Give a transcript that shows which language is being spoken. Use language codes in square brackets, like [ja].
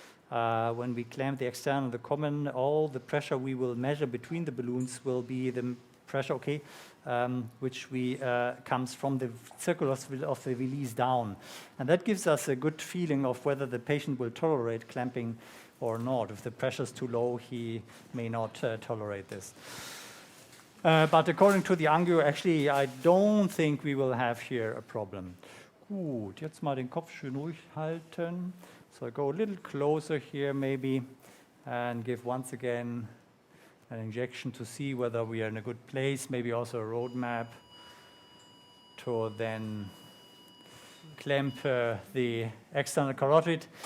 [en] When we clamp the external and the common, all the pressure we will measure between the balloons will be the pressure, which comes from the circulus of the release down. And that gives us a good feeling of whether the patient will tolerate clamping or not. If the pressure is too low, he may not tolerate this. But according to the angio, actually, I don't think we will have here a problem. [de] Gut, jetzt mal den Kopf schön ruhig halten. [en] So I go a little closer here maybe and give once again an injection to see whether we are in a good place, maybe also a roadmap to then clamp the external carotid.